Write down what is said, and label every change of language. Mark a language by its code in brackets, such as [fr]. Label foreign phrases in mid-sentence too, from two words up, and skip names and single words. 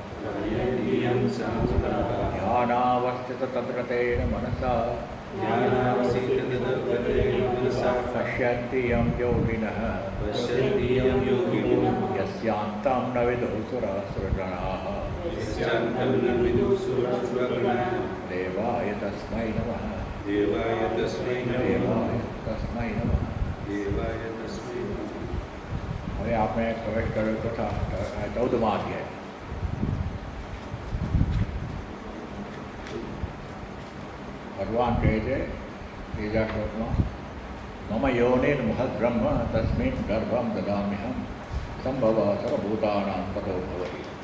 [sa] ध्यानावस्थिततद्रतेन मनसा पश्यन्ति यं योगिनः यस्यान्तं न विदुः सुरासुरगणाः देवाय तस्मै नमः देवाय तस्मै नमः। [gu] હવે આપણે પ્રવેશ કર્યો તથા 14મા અધ્યાય। ભગવાન કહે છે ત્રીજા શ્લોકમાં, [sa] મમ યોનિર્મહદ બ્રહ્મ તસ્મિન ગર્ભમ દદામ્યહમ સંભવ સર્વભૂતાનાં તતો ભવતિ।